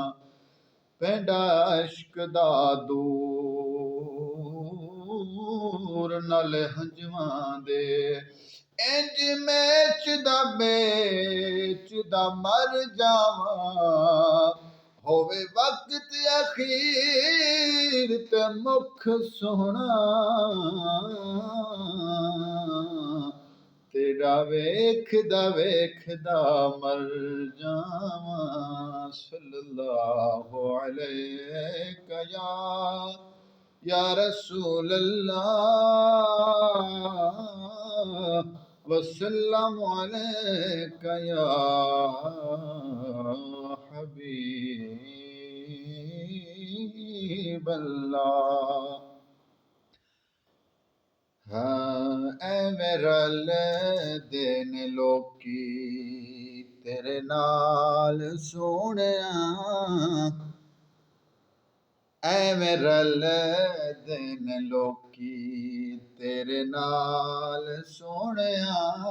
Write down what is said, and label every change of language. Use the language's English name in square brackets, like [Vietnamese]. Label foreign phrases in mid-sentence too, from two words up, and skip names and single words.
[Punjabi] پینڈا عشق دا دور نال ہنجواں دے، انج بیچدا مر جاواں. ہووے وقت اخیر تے مکھ سوہنا، تیرا ویکھدا مر جاواں. [Arabic] صلى الله عليك يا رسول الله وسلم عليك يا حبيب الله. [Punjabi] ہاں ایویں رل دین لوکی تیرے نال سوہنیا، ایویں رل دین لوکی تیرے نال سوہنیا.